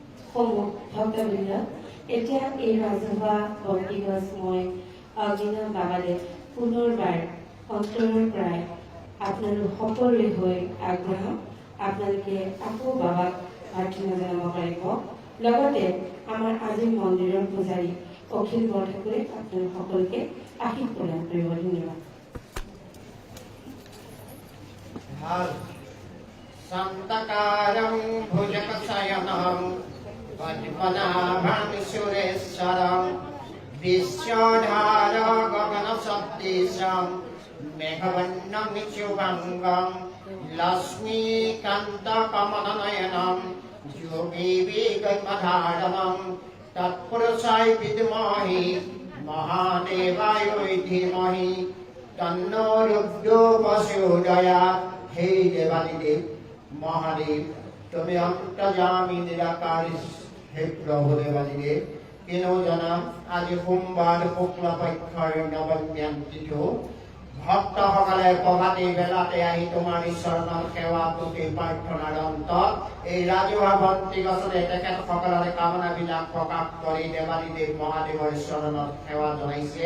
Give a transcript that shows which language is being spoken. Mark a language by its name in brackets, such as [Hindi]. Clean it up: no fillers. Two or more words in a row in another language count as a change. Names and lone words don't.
[Assamese] সমূহ ভক্তবৃন্দ, এতিয়া এই ৰাজহুৱা ভক্তিগছ মই অগ্নিনাভ বাবালে পুনৰবাৰ অন্তৰৰ পৰাই আপোনালোক সকলোৰে হৈ আগবঢ়াম। আপোনালোকে আকৌ বাবাক প্ৰাৰ্থনা জনাব পাৰিব। লগতে আমাৰ আজিৰ মন্দিৰৰ পূজাৰী অখিল বৰঠাকুৰে আপোনালোক সকলোকে আশীষ প্ৰদান কৰিব। ধন্যবাদ। [Sanskrit] शान्तकारं भुजगशयनं पद्मनाभं सुरेश्वरं विश्वधार गगनसदृशं मेघवर्णं शुभङ्गं लक्ष्मीकान्तकमलनयनं योगिविगतधारणं तत्पुरुषाय विद्महे महादेवाय धीमहि तन्नो रुद्रो प्रचोदयात्। हे देवादिदेव महादेव, [Assamese] তুমি অন্তর্যামী নিরাকারী হে প্রভু দেবাদিদেব। কেন জানা আজি সোমবার শুক্লপক্ষৰ নৱম্যাম তিথি ভক্তসকলে প্ৰভাতী বেলাতে আহি তোমাৰ চৰণত সেৱা তুতি প্ৰাৰ্থনাৰ অন্তত এই ৰাজহুৱা বন্তি গছতে তেখেতসকলৰে কামনাবিলাক প্ৰকাশ কৰি দেৱাদিদেৱ মহাদেৱৰ চৰণত সেৱা জনাইছে।